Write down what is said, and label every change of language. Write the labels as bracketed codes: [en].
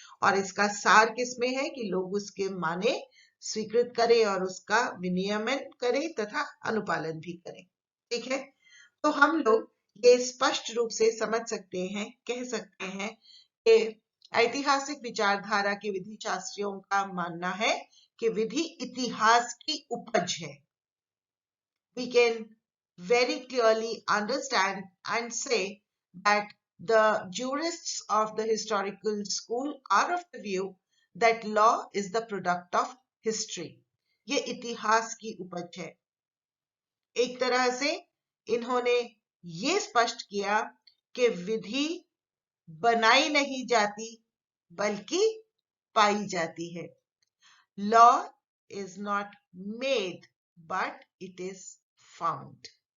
[hi] और इसका सार किसमें है कि लोग उसके माने स्वीकृत करें और उसका विनियमन करें तथा अनुपालन भी करें। ठीक है, तो हम लोग ये स्पष्ट रूप से समझ सकते हैं, कह सकते हैं कि ऐतिहासिक विचारधारा के विधि शास्त्रियों का मानना है कि विधि इतिहास की उपज है। [en] We can very clearly understand and say that the jurists of the historical school are of the view that law is the product of history. [hi] ये इतिहास की उपज है। एक तरह से इन्होंने ये स्पष्ट किया कि विधि बनाई नहीं जाती बल्कि पाई जाती है। [en] Law is not made but it is found.